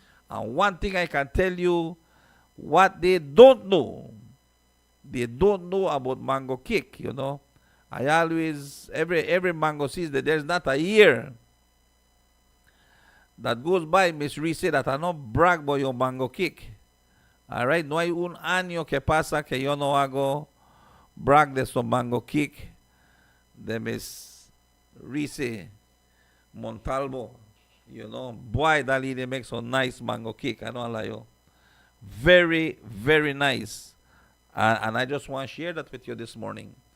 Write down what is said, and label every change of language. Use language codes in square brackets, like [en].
[en] And one thing I can tell you, what they don't know about mango cake, you know. I always, every mango season, there's not a year that goes by, Miss Reese, that I not brag about your mango cake. [es] All right, no hay un año que pasa que yo no hago brag de su mango cake de Miss Reese Montalvo. [en] You know, boy, that lady makes some nice mango cake. I don't lie you. Very, very nice. And I just want to share that with you this morning.